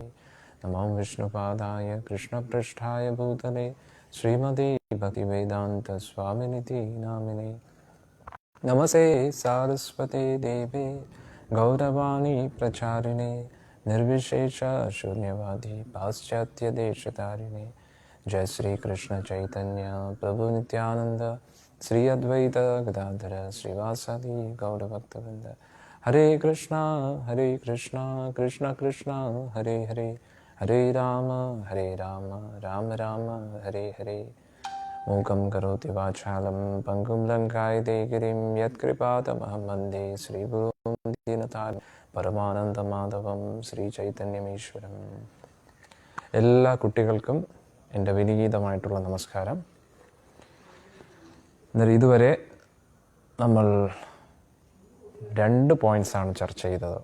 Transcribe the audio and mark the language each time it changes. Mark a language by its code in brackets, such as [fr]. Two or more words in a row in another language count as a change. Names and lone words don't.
[sa] നമോ വിഷ്ണുപാദായ കൃഷ്ണപൃഷ്ഠായ ഭൂതലേ ശ്രീമതേ ഭക്തിവേദാന്ത സ്വാമിനിതി നാമിനേ. നമസ്തേ സാരസ്വതേ ദേവേ ഗൗരവാണി പ്രചാരിണേ നിർവിശേഷ ശൂന്യവാദി പാശ്ചാത്യ ദേശതാരിണേ. जय श्री कृष्ण चैतन्य प्रभु नित्यानंद श्री अद्वैत गदाधर श्रीवासादि गौरभक्तवृंद. हरे कृष्णा कृष्ण कृष्ण हरे हरे, हरे राम राम राम हरे हरे. मूकं करोति वाचालं पङ्गुं लङ्घयते गिरिं यत्कृपातमहं वन्दे श्रीगुरुं दीनतारिणं പരമാനന്ദമാധവം ശ്രീ ചൈതന്യമീശ്വരം. [ml] എല്ലാ കുട്ടികൾക്കും എൻ്റെ വിനീതമായിട്ടുള്ള നമസ്കാരം. എന്നാൽ ഇതുവരെ നമ്മൾ 2 പോയിൻറ്റ്സാണ് ചർച്ച ചെയ്തത്.